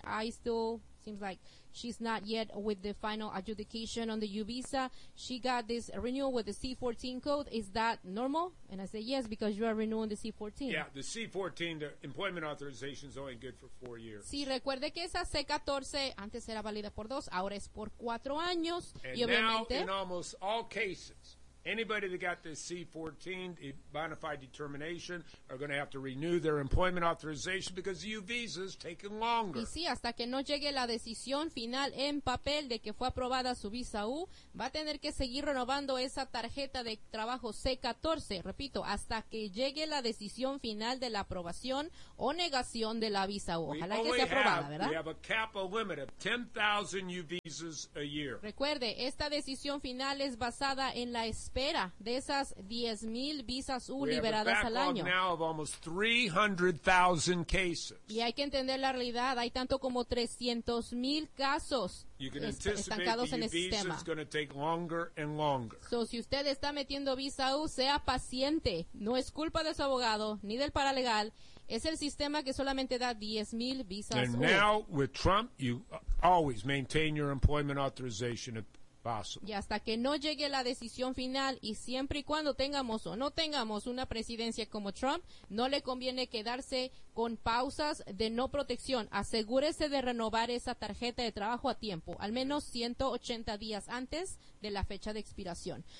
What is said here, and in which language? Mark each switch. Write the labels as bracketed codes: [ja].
[en] I still, seems like she's not yet with the final adjudication on the U visa. She got this renewal with the C-14 code. Is that normal? And I say yes, because you are renewing the C-14. Yeah, the C-14, the employment authorization is only good for 4 years. [es] Sí, recuerde que esa C-14 antes era válida por dos, ahora es por 4 años. [en] And [es] y obviamente, [en] now, in almost all cases, Anybody that got the C-14, the bona fide determination, are going to have to renew their employment authorization because the U visa is taking longer. [es] Y sí, hasta que no llegue la decisión final en papel de que fue aprobada su visa U, va a tener que seguir renovando esa tarjeta de trabajo C-14. Repito, hasta que llegue la decisión final de la aprobación o negación de la visa U. Ojalá que sea aprobada, ¿verdad? [en] We have a cap, a limit of 10,000 U visas a year. [es] Recuerde, esta decisión final es basada en la espera de esas 10,000 visas U liberadas al año. [en] Now of almost 300,000 cases. [es] Y hay que entender la realidad. Hay tanto como 300,000 casos estancados en el sistema. [en] Is going to take longer and longer. [es] So, si usted está metiendo visa U, sea paciente. No es culpa de su abogado ni del paralegal. Es el sistema que solamente da 10,000 visas [en] and [es] U. [en] And now, with Trump, you always maintain your employment authorization at possible. [es] Y hasta que no llegue la decisión final, y siempre y cuando tengamos o no tengamos una presidencia como Trump, no le conviene quedarse con pausas de no protección. Asegúrese de renovar esa tarjeta de trabajo a tiempo, al menos 180 días antes de la fecha de expiración.